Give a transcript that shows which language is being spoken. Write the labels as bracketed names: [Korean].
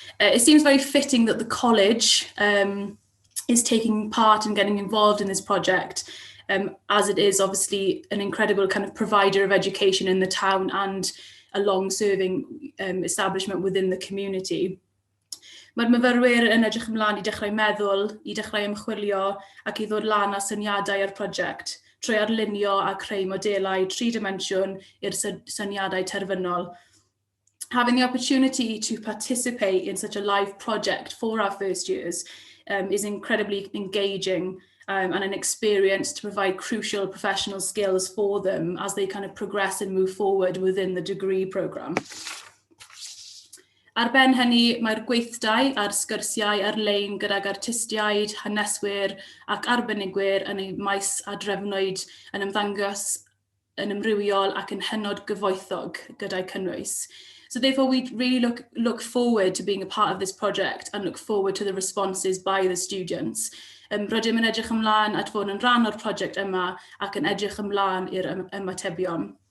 [English] It seems very fitting that the college is taking part and getting involved in this project, as it is obviously an incredible kind of provider of education in the town and a long-serving establishment within the community. [Welsh] Mae'r myfyrwyr yn edrych ymlaen I dechrau meddwl, I dechrau ymchwilio ac I ddod lan â syniadau ar prosiect, trwy arlunio a creu modelau 3-dimensiwn i'r syniadau terfynol. [English] Having the opportunity to participate in such a live project for our first years is incredibly engaging and an experience to provide crucial professional skills for them as they kind of progress and move forward within the degree programme. [Welsh] Ar ben hynny, mae'r gweithdai a'r sgyrsiau ar-lein gydag artistiaid, haneswyr ac arbenigwyr yn eu maes a drefnwyd yn ymddangos yn ymrywiol ac yn hynod gyfoethog gyda'i cynnwys. [English] So therefore we really look forward to being a part of this project and look forward to the responses by the students. [Welsh] Rydym yn edrych ymlaen at fod yn rhan o'r project yma ac yn edrych ymlaen i'r ymatebion.